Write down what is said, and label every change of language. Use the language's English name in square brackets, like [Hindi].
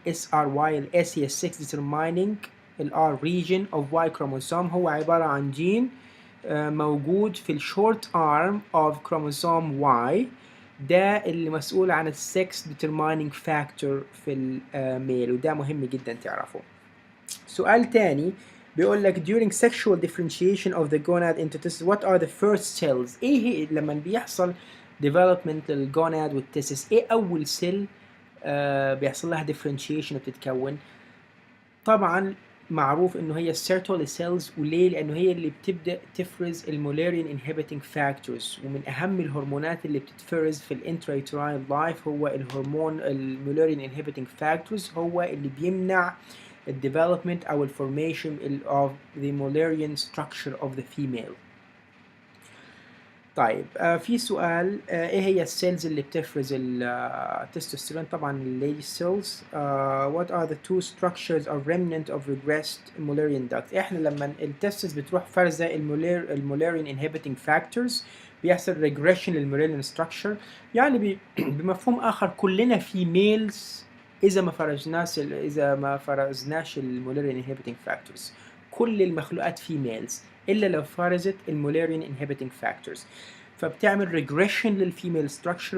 [English] SRY ال S هي sex determining، ال R region of Y chromosome. [Arabic] هو عبارة عن جين موجود في ال [English] short arm of chromosome Y، [Arabic] ده اللي مسؤول عن السكس determining factor في الميل، وده مهم جدا تعرفه. سؤال تاني بيقول لك [English] during sexual differentiation of the gonad into testes what are the first cells. [Arabic] ايه هي لما بيحصل development للجوناد والتستس، ايه اول سيل بيحصل لها differentiation وبتتكون؟ طبعا معروف انه هي السيرتولي سيلز، وليه؟ لانه هي اللي بتبدا تفرز المولارين انهبيتنج فاكتورز، ومن اهم الهرمونات اللي بتتفرز في الانترايتراين لايف هو الهرمون المولارين انهبيتنج فاكتورز، هو اللي بيمنع الديفلوبمنت او الفورميشن [English] of the Mullerian structure of the female. [Arabic] طيب في سؤال ايه هي السيلز اللي بتفرز التستوستيرون؟ طبعا الليدي سيلز. [English] what are the two structures of remnant of regressed Mullerian duct؟ [Arabic] احنا لما التستس بتروح فرزة المولارين inhibiting factors بيحصل regression للمولارين structure. يعني بمفهوم اخر كلنا females اذا ما فرزناش المولارين inhibiting factors. كل المخلوقات females الا لو فرزت المولارين inhibiting factors، فبتعمل ريجريشن للفيميل ستراكشر.